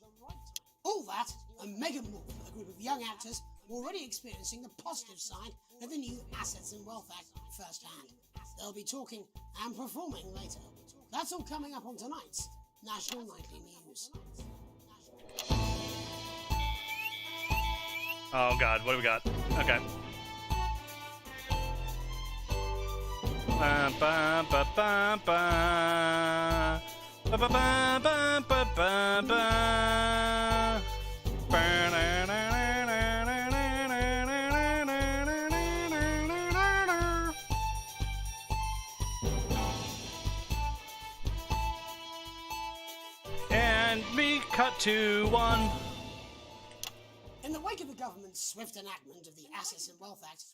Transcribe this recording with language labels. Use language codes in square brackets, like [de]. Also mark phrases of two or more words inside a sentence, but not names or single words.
[en] All that and mega more for a group of young actors already experiencing the positive side of the new Assets and Wealth Act firsthand. They'll be talking and performing later. That's all coming up on tonight's National Nightly News. Oh god, what do we got? Okay. Ba ba ba ba ba. Ba ba ba ba ba ba ba. And we cut to one. In the wake of the government's swift enactment of the Assets and Wealth Act,